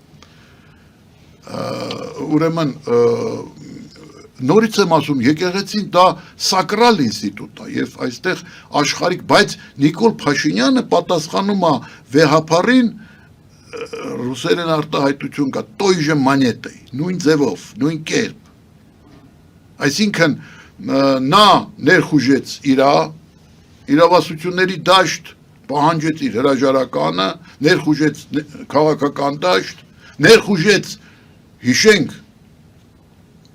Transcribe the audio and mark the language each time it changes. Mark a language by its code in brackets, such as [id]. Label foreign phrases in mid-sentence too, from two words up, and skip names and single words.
[hy] ուրեմն նորից եմ ասում, եկեղեցին դա սակրալ ինստիտուտ է և այստեղ աշխարհիկ, բայց Նիկոլ Փաշինյանը պատասխանում է վեհափառին, ռուսերեն արտահայտություն կա, [ru] той же монетой, [hy] նույն ձևով, նույն կերպ, այսինքն նա ներխուժեց իրավասությունների դաշտ, պահանջեց իր հրաժարականը, ներխուժեց քաղաքական դաշտ, ներխուժեց, հիշենք,